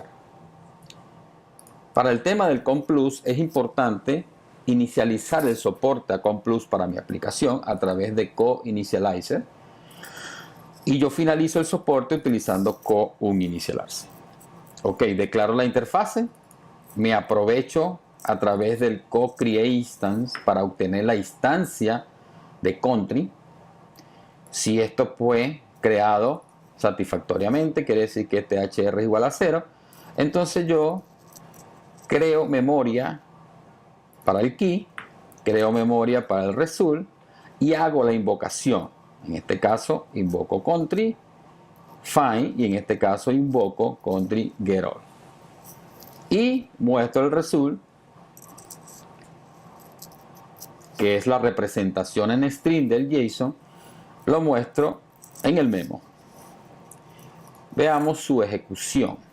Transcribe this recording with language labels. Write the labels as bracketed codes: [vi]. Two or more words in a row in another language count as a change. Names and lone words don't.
[es] Para el tema del COM+ es importante inicializar el soporte a COM+ para mi aplicación a través de co-initializer, y yo finalizo el soporte utilizando co-uninitializer. Ok, declaro la interfase, me aprovecho a través del co-create_instance para obtener la instancia de country. Si esto fue creado satisfactoriamente, quiere decir que este HR es igual a 0, entonces yo creo memoria para el key, creo memoria para el result y hago la invocación. En este caso invoco country find y en este caso invoco country getAll y muestro el result, que es la representación en string del JSON, lo muestro en el memo. Veamos su ejecución.